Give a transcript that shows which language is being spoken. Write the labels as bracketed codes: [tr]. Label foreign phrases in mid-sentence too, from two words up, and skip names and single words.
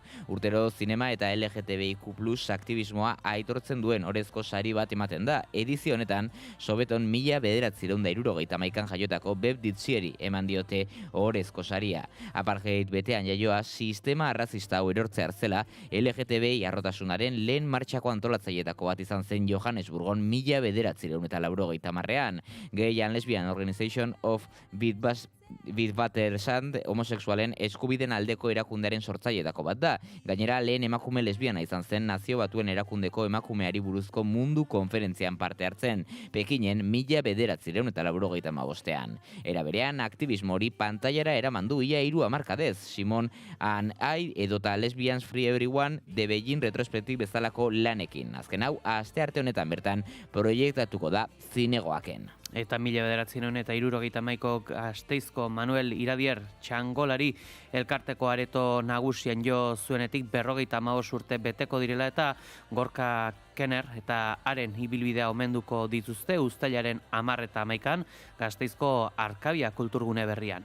[eu] Urtero zinema eta LGTBIQ+ aktivismoa aitortzen duen orezko sari bat ematen da. Edizio honetan, Sobeton 1971an jaiotako Beb Ditzieri eman diote orezko saria. Apartheid betean jaioa, sistema arrazista hau erortze hartzela, LGTBI arrotasunaren lehen martxako antolatzailetako bat izan zen Johannesburgon 1980an. Gay and Lesbian Organization of Witwatersrand homosexualen eskubiden aldeko erakundearen sortzailetako bat da. Gainera, lehen emakume lesbiana izan zen Nazio Batuen erakundeko emakumeari buruzko mundu konferentzian parte hartzen, Pekinen 1985an. Era berean, aktivismo hori pantailara eraman du ia 3 hamarkadez, Simon and I edota Lesbians Free Everyone de Beijing Retrospective bezalako lanekin. Azken hau, astearte honetan bertan proiektatuko da zinegoaken. Eta 1971ko Gasteizko Manuel Iradier txangolari elkarteko areto nagusian jo zuenetik 55 urte beteko direla eta Gorka Kenner eta haren ibilbidea omenduko dituzte uztailaren 10 eta 11an Gasteizko Arkabia kulturgune berrian.